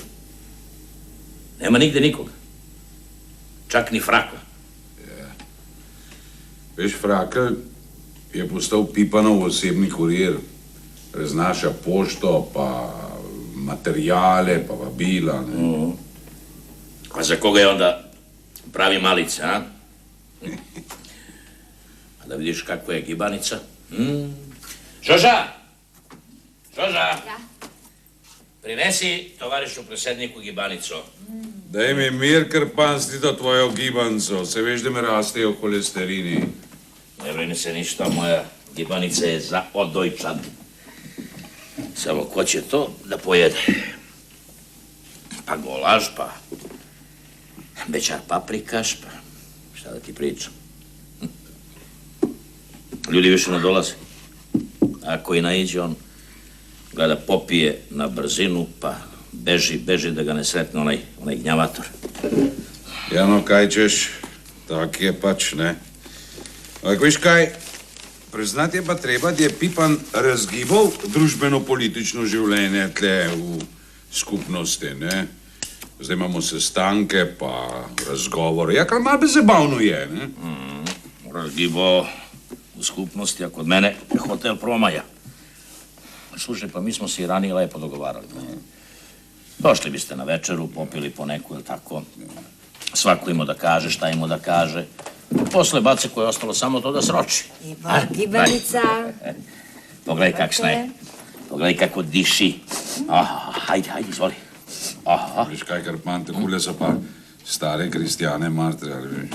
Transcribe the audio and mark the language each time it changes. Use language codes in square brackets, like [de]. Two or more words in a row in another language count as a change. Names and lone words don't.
[sr] Nema nigde nikoga. Čak ni Frakla. [sl] Veš, Frakl je postal Pipanov osebni kurir. Raznaša pošto, pa materijale, pa vabila. A za koga je onda pravi malice, a? [sr] A da vidiš kakva je gibanica? Žoža! [sl] Prinesi tovarišu predsjedniku gibanico. Daj mi mir, ker pasti to tvojo gibanco. Se veš, da me rastejo holesterini. [sr] Ne brini se ništa, moja gibanica je za odojčan. Samo ko će to da pojede? Pa golaž, pa bečar paprikaš, pa šta da ti pričam? Ljudi više ne dolaze. Ako i naiđe, on gleda popije na brzinu, pa beži da ga ne sretne onaj gnjavator. [sl] Jano, kaj češ? Tak je pač, ne? Ampak veš kaj, priznati je pa treba, da je Pipan razgibal družbeno-politično življenje tle v skupnosti, ne? Zdaj imamo sestanke, pa razgovore. Ja, kar malo zabavno je, ne? Razgibo v skupnosti, [sr] a kod mene je hotel Promaja. Slušaj, pa mi smo se i ranije lepo dogovarali. Došli biste na večeru, popili po neku, ili tako. Svako imao da kaže, šta imao da kaže. Posle Bace koje je ostalo samo to da sroči. Evo, gibanica. Pogledaj kak sne. Pogledaj kako diši. Hajde, izvoli. [sl] Viš kaj, Karpan, takole so pa stare kristjane martre, ali veš?